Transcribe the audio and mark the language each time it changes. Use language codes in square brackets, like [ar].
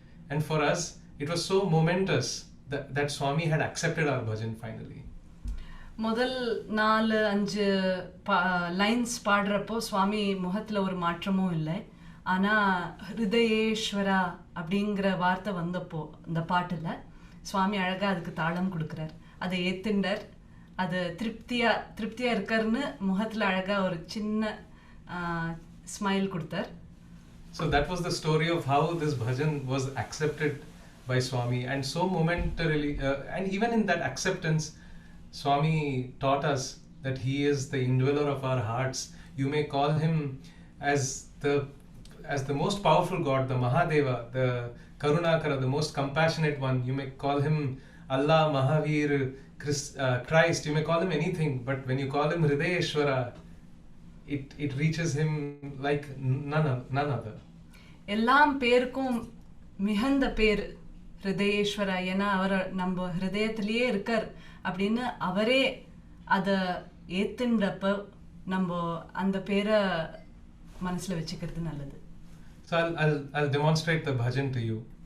[en] And for us, it was so momentous that Swami had accepted our bhajan finally. [ta] முதல் 4-5 lines பாடுறப்போ சுவாமி முகத்தில் ஒரு மாற்றமும் இல்லை. ஆனால் ஹிருதயேஸ்வரா அப்படிங்கிற வார்த்தை வந்தப்போ இந்த பாட்டில் சுவாமி அழகாக அதுக்கு தாளம் கொடுக்குறார். அதை ஏத்துண்டார். அது திருப்தியாக இருக்காருன்னு முகத்தில் அழகாக ஒரு சின்ன ஸ்மைல் கொடுத்தார். [en] So that was the story of how this bhajan was accepted by Swami, and so momentarily, and even in that acceptance, Swami taught us that he is the indweller of our hearts. You may call him as the most powerful God, the Mahadeva, the Karunakara, the most compassionate one. You may call him Allah, Mahavir, Christ. You may call him anything, but when you call him Hridayeshwara, it reaches him like none other. [ta] எல்லாம் பேருக்கும் மிகுந்த பேர் ஹிருதயேஸ்வரா. ஏன்னா அவர் நம்ம ஹிருதயத்திலேயே இருக்கார் அப்படின்னு அவரே அதை ஏத்துன்றப்ப நம்ம அந்த பேரை மனசில் வச்சுக்கிறது நல்லது. [en] So I'll demonstrate the bhajan to you.